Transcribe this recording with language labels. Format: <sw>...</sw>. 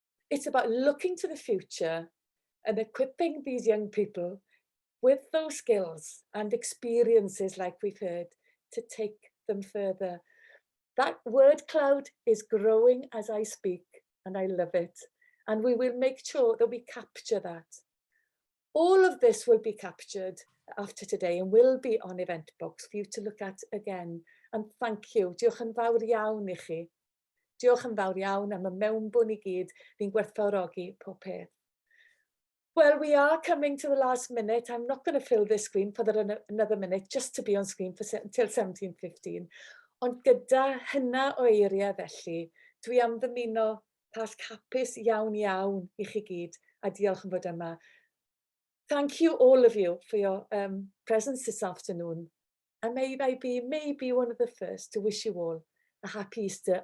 <en>It's about looking to the future and equipping these young people with those skills and experiences, like we've heard, to take them further. That word cloud is growing as I speak, and I love it. And we will make sure that we capture that. All of this will be captured after today and will be on Eventbox for you to look at again. And thank you.</en> <cy>Diolch yn fawr iawn i chi. Diolch yn fawr iawn am y mewnbwn I gyd. Fi'n gwerthfawrogi pob peth.</cy> <en>Well, we are coming to the last minute. I'm not going to fill this screen for another minute just to be on screen until 17:15.</en> <cy>Ond gyda hynna o eiriau felly, dwi am ddymuno pas capus iawn iawn I chi gyd, a diolch yn fod yma.</cy> <en>Thank you, all of you, for your presence this afternoon. And may I be maybe one of the first to wish you all a happy Easter.</en>